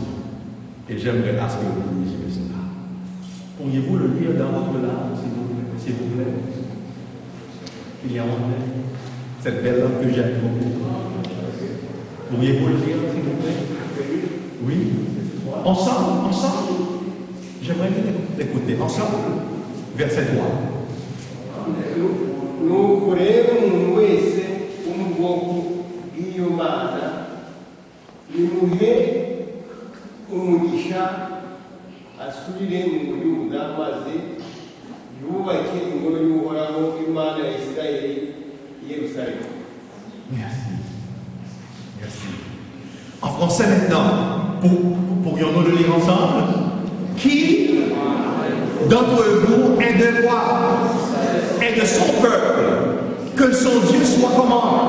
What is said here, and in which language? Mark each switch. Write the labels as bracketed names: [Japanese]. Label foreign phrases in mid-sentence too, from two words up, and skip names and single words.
[French] Et j'aimerais à ce que vous lisiez cela. Pourriez-vous le lire dans votre langue, s'il vous plaît? Il y a en anglais. Cette belle langue que j'aime beaucoup. Pourriez-vous le lire, s'il vous plaît? Oui? Ensemble? J'aimerais l'écouter. Ensemble? Verset 3. [Kinyarwanda] Nuko rero umuntu wese wo mu bwoko bw'iyo mana nimuhe umugisha asubire mu Buyuda maze yubake ingoro y'Uhoraho Imana ya Isirayeli i Yerusalemu. [French] Merci. En français maintenant, pourrions-nous le lire ensemble? Qui d'entre vous est de quoi? Est de son peuple, que son Dieu soit comment?